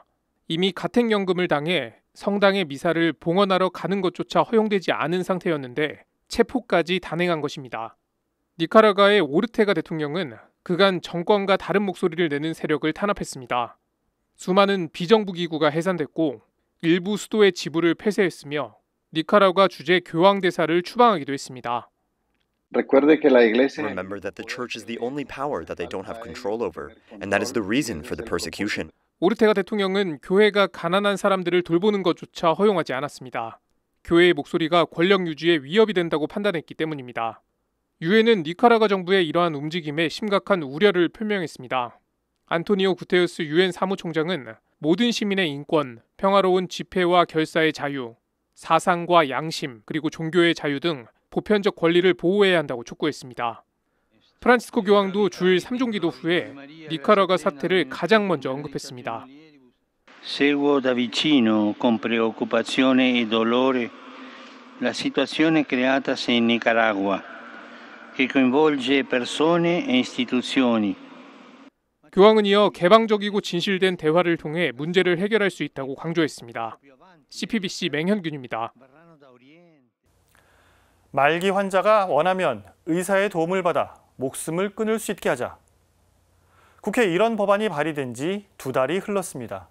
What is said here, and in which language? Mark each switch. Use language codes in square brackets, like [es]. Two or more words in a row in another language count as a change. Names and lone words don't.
[ko] 이미 가택연금을 당해 성당의 미사를 봉헌하러 가는 것조차 허용되지 않은 상태였는데 체포까지 단행한 것입니다. 니카라과의 오르테가 대통령은 그간 정권과 다른 목소리를 내는 세력을 탄압했습니다. 수많은 비정부 기구가 해산됐고 일부 수도의 지부를 폐쇄했으며 니카라과 주재 교황대사를 추방하기도 했습니다. [en] Remember that the church is the only power that they don't have control over, and that is the reason for the persecution. [ko] 오르테가 대통령은 교회가 가난한 사람들을 돌보는 것조차 허용하지 않았습니다. 교회의 목소리가 권력 유지에 위협이 된다고 판단했기 때문입니다. 유엔은 니카라과 정부의 이러한 움직임에 심각한 우려를 표명했습니다. 안토니오 구테우스 유엔 사무총장은 모든 시민의 인권, 평화로운 집회와 결사의 자유, 사상과 양심, 그리고 종교의 자유 등 보편적 권리를 보호해야 한다고 촉구했습니다. 프란치스코 교황도 주일 3종기도 후에 니카라과 사태를 가장 먼저 언급했습니다. [it] Seguo da vicino con preoccupazione e dolore la situazione creatasi in Nicaragua, che coinvolge persone e istituzioni. [ko] 교황은 이어 개방적이고 진실된 대화를 통해 문제를 해결할 수 있다고 강조했습니다. CPBC 맹현균입니다. 말기 환자가 원하면 의사의 도움을 받아 목숨을 끊을 수 있게 하자. 국회에 이런 법안이 발의된 지 2달이 흘렀습니다.